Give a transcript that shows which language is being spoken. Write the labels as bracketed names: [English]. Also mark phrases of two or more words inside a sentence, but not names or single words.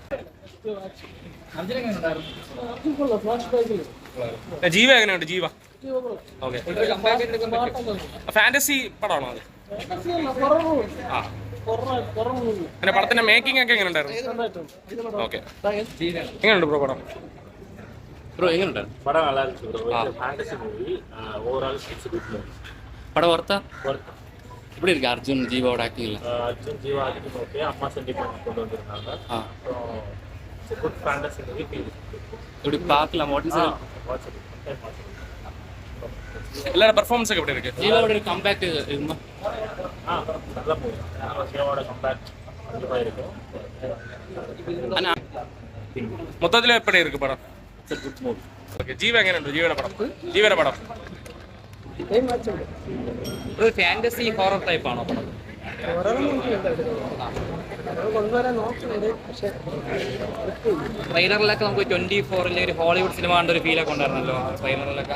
[Malayalam] ജീവ എങ്ങനെയുണ്ട്? ജീവ ഓക്കെ. ഫാന്റസി പടമാണോ അത്? ആ, പിന്നെ പടത്തിന്റെ മേക്കിംഗ് ഒക്കെ എങ്ങനെ ഉണ്ടായിരുന്നു? ഓക്കെ. എങ്ങനെയുണ്ട് ബ്രോ പടം? [Tamil] ப்ரோ எங்கே படம் நல்லா இருந்துச்சு ப்ரோ. [English] fantasy movie, overall it's good movie. [Tamil] படம் ஒர்த்தா? எப்படி இருக்கு அர்ஜுன் ஜீவாவோட ஆக்டிங்ல? அர்ஜுன் ஜீவா ஆக்டிங் ஓகே, அம்மா சென்டிமெண்ட் கொண்டு வந்திருக்காங்க. அப்புறம் [English] it's good fantasy movie. [Tamil] இப்படி பார்க்கலாம். [English] what is [Tamil] எல்லாரோட பெர்ஃபார்மன்ஸ் எப்படி இருக்கு? ஜீவாவோட கம்பேக் இருக்குமா? நல்ல மூவி. ஜீவாவோட கம்பேக் கண்டிப்பாக இருக்கும். மொத்தத்தில் எப்படி இருக்கு படம்? [English] it's good movie. [Malayalam] ഓക്കെ. ജീവ എങ്ങനെയുണ്ട്? ജീവയുടെ പടം? ജീവയുടെ പടം ഒരു [English] fantasy horror type [Malayalam] ആണോ പടം? ട്രെയിലറിലൊക്കെ നമുക്ക് 24 ഒരു ഹോളിവുഡ് സിനിമ കണ്ട ഒരു ഫീലൊക്കെ ഉണ്ടായിരുന്നല്ലോ ട്രെയിലറിലൊക്കെ.